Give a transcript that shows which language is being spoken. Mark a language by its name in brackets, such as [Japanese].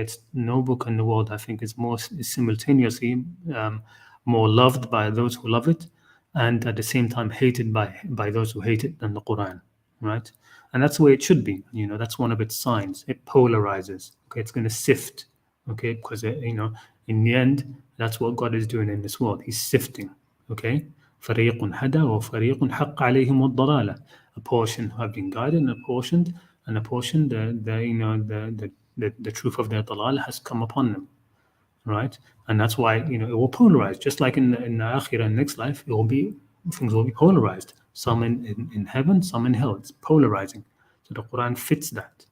[English] It's no book in the world, I think, is simultaneously more loved by those who love it, and at the same time hated by those who hate it than the Quran, right? And that's the way it should be. That's one of its signs. It polarizes. Okay, it's going to sift. Okay, because in the end, that's what God is doing in this world. He's sifting. Okay. [Arabic] فريق هدى وفريق حق عليهم الضلالة. [English] A portion have been guided, and a portion the truth of their dalal has come upon them, right? And that's why it will polarize, just like in the akhirah and next life, things will be polarized. Some in heaven, some in hell. It's polarizing. So the Quran fits that.